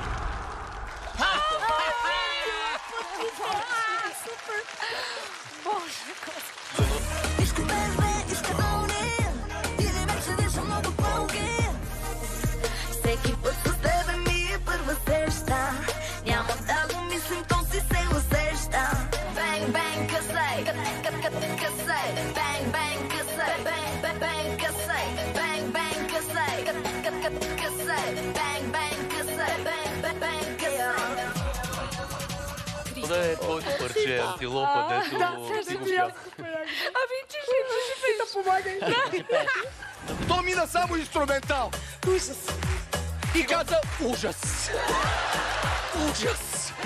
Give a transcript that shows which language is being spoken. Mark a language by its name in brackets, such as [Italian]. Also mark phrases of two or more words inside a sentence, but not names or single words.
[Bulgarian] Всеки път с тебе ми е първа среща. Няма да го мислим, то си се усеща. Бенг, бенг, късай, късай. Бенг, бенг, късай, бенг, бенг, късай. Бенг, бенг, късай, късай. Бенг, бенг, късай, бенг, късай. Да е твоето парче, антилопа, дето ти го пя. Ами ти ще да помагай. То мина само инструментал. Ужас. И каза ужас. Ужас.